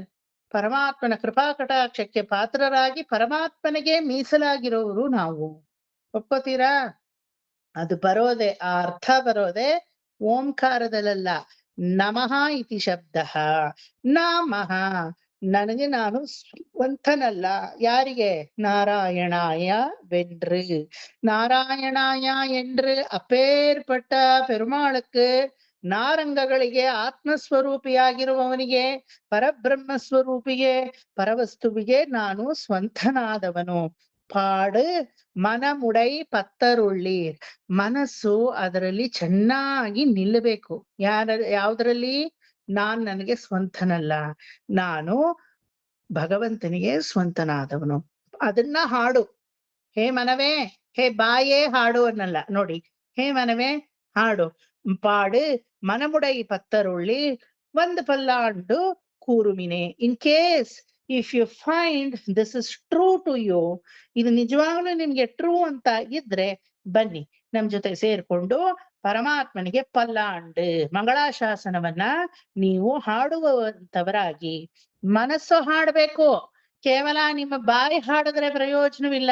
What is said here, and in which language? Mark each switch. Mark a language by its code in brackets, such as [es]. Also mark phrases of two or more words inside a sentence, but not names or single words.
[kn] ಪರಮಾತ್ಮನ ಕೃಪಾ ಕಟಾಕ್ಷಕ್ಕೆ ಪಾತ್ರರಾಗಿ ಪರಮಾತ್ಮನಿಗೆ ಮೀಸಲಾಗಿರೋರು ನಾವು. ಒಪ್ಕೋತೀರಾ? ಅದು ಬರೋದೆ, ಆ ಅರ್ಥ ಬರೋದೆ ಓಂಕಾರದಲ್ಲ. ನಮಃ ಇತಿ ಶಬ್ದ. ನಮಃ ನನಗೆ ನಾನು ಸ್ವಂತನಲ್ಲ. ಯಾರಿಗೆ? [ta] ನಾರಾಯಣಾಯ வென்று. ನಾರಾಯಣಾಯ என்று அப்பேற்பட்ட பெருமாளுக்கு, [kn] ನಾರಂಗಗಳಿಗೆ, ಆತ್ಮಸ್ವರೂಪಿಯಾಗಿರುವವನಿಗೆ, ಪರಬ್ರಹ್ಮ ಸ್ವರೂಪಿಗೆ, ಪರವಸ್ತುವಿಗೆ ನಾನು ಸ್ವಂತನಾದವನು. [ta] பாடு மனமுடைப் பத்தருள்ளீர். [kn] ಮನಸ್ಸು ಅದರಲ್ಲಿ ಚೆನ್ನಾಗಿ ನಿಲ್ಲಬೇಕು. ಯಾವ್ದ್ರಲ್ಲಿ? ನನಗೆ ಸ್ವಂತನಲ್ಲ, ನಾನು ಭಗವಂತನಿಗೆ ಸ್ವಂತನಾದವನು. ಅದನ್ನ ಹಾಡು. ಹೇ ಮನವೇ, ಹೇ ಬಾಯೇ ಹಾಡು ಅನ್ನಲ್ಲ ನೋಡಿ. ಹೇ ಮನವೇ ಹಾಡು. [ta] பாடு மனமுடைப் பத்தருள்ளீர் வந்து பல்லாண்டு கூறுமினே. [en] in case if you find this is true to you, [kn] ಇದು ನಿಜವಾಗ್ಲೂ ನಿಮ್ಗೆ ಟ್ರೂ ಅಂತ ಇದ್ರೆ ಬನ್ನಿ, ನಮ್ ಜೊತೆ ಸೇರ್ಕೊಂಡು ಪರಮಾತ್ಮನಿಗೆ ಪಲ್ಲಾಂಡು ಮಂಗಳಾಶಾಸನವನ್ನ ನೀವು ಹಾಡುವಂತವರಾಗಿ. ಮನಸ್ಸು ಹಾಡ್ಬೇಕು, ಕೇವಲ ನಿಮ್ಮ ಬಾಯಿ ಹಾಡಿದ್ರೆ ಪ್ರಯೋಜನವಿಲ್ಲ.